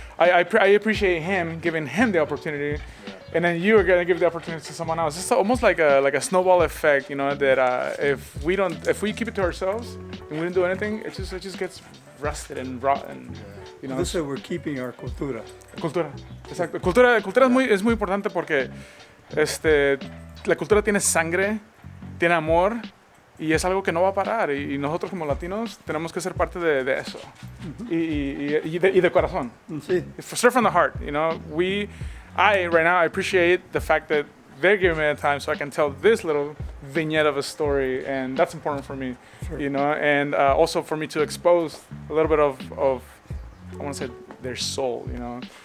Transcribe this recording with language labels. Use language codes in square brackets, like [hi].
[en] I appreciate him giving him the opportunity, and then you are gonna give the opportunity to someone else. It's almost like a snowball effect, you know. That if we keep it to ourselves and we don't do anything, it just gets rusted and rotten. You know. This is we're keeping our cultura. [es] Cultura, exacto. Cultura es muy importante porque la cultura tiene sangre, tiene amor. Y es algo que no va a parar, y nosotros como latinos tenemos que ser parte de eso, y de corazón. Sí. [en] Straight from the heart, you know. Right now I appreciate the fact that they're giving me the time so I can tell this little vignette of a story, and that's important for me, you know, and also for me to expose a little bit of I want to say their soul, you know.